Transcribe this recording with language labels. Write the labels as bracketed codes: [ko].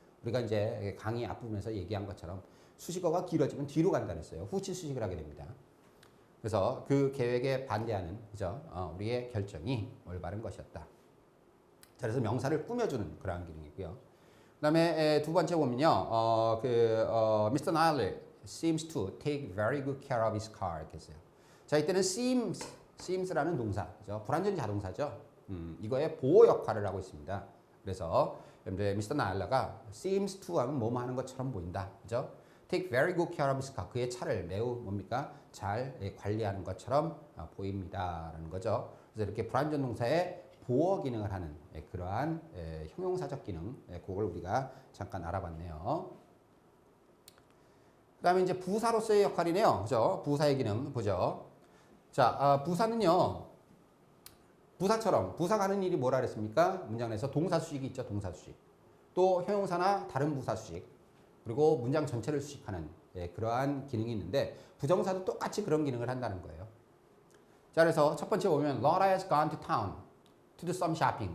[ko] 우리가 이제 강의 앞부분에서 얘기한 것처럼 수식어가 길어지면 뒤로 간다는 했어요. 후치 수식을 하게 됩니다. 그래서 그 계획에 반대하는 그죠? 우리의 결정이 올바른 것이었다. 자, 그래서 명사를 꾸며주는 그러한 기능이고요. 그다음에 두 번째 보면요, Mr. [en] Naylor seems to take very good care of his car [ko] 이렇게 했어요. 자, 이때는 seems라는 동사, 그죠? 불완전 자동사죠. 이거의 보호 역할을 하고 있습니다. 그래서 Mr. Naylor가 [en] seems to [ko] 하면 뭐뭐 하는 것처럼 보인다, 그죠? [en] Take very good care of his car. [ko] 그의 차를 매우 뭡니까? 잘 관리하는 것처럼 보입니다라는 거죠. 그래서 이렇게 불완전 동사의 보호 기능을 하는 그러한 형용사적 기능, 그걸 우리가 잠깐 알아봤네요. 그 다음에 이제 부사로서의 역할이네요. 그죠? 부사의 기능 보죠. 자, 부사는요. 부사처럼 부사가 하는 일이 뭐라 그랬습니까? 문장 내에서 동사 수식이 있죠. 동사 수식. 또 형용사나 다른 부사 수식. 그리고 문장 전체를 수식하는 그러한 기능이 있는데 부정사도 똑같이 그런 기능을 한다는 거예요. 자, 그래서 첫 번째 보면 [en] Laura has gone to town to do some shopping.